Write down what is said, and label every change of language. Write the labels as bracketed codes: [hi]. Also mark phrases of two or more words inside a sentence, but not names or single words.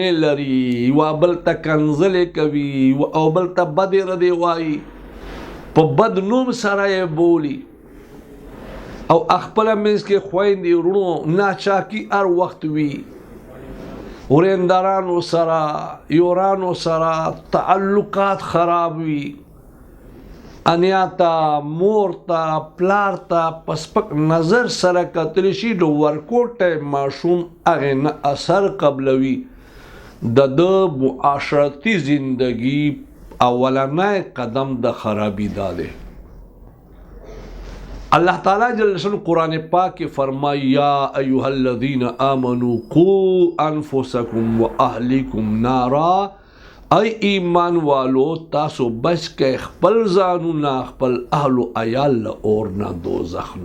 [ps] لري، یوه بل ته کنځلې کوي او بل ته بدې ردې وایي، په بد نوم سره یې بولي، او خپله منځ کې خویندې وروڼو ناچاکي هر وخت وي، ورېندارانو سره یورانو سره تعلقات خراب وي، انیا ته، مور ته، پلار ته په سپک نظر سره کتلی شي، نو ورکوټی ماشوم هغې نه اثر قبلوي. د ده معاشرتي زندگی اولنی قدم د خرابی دا دی. اللہ تعالیٰ جل شانہ قرآن پاک کے فرمائی [ar] یا ایہا الذین آمنوا قوا انفسکم و اہلیکم نارا، [ps] ای ایمان والو تاسو بچ کے خپل ځانونه خپل اهل و عیال له اور نه دوزخ نه.